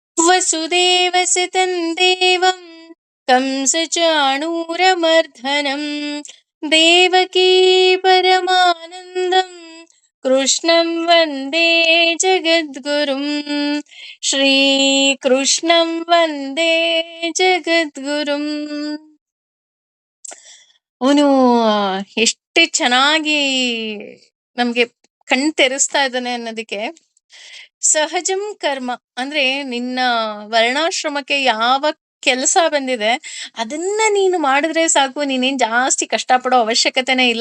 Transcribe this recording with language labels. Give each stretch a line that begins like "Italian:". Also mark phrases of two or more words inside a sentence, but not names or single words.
Sanskrit: ವಸುದೇವಸುತಂ ದೇವಂ ಕಂಸಚಾಣೂರಮರ್ಧನಂ ದೇವಕೀ ಪರಮಾನಂದಂ ಕೃಷ್ಣಂ ವಂದೇ ಜಗದ್ಗುರುಂ. ಶ್ರೀಕೃಷ್ಣಂ ವಂದೇ ಜಗದ್ಗುರುಂ.
Kannada: ಅವನು ಎಷ್ಟು ಚೆನ್ನಾಗಿ ನಮ್ಗೆ ಕಣ್ ತೆರೆಸ್ತಾ ಇದ್ದಾನೆ ಅನ್ನೋದಕ್ಕೆ,
Sanskrit: ಸಹಜಂ ಕರ್ಮ
Kannada: ಅಂದ್ರೆ ನಿನ್ನ ವರ್ಣಾಶ್ರಮಕ್ಕೆ ಯಾವ ಕೆಲಸ ಬಂದಿದೆ ಅದನ್ನ ನೀನು ಮಾಡಿದ್ರೆ ಸಾಕು, ನೀನೇನ್ ಜಾಸ್ತಿ ಕಷ್ಟಪಡೋ ಅವಶ್ಯಕತೆನೇ ಇಲ್ಲ.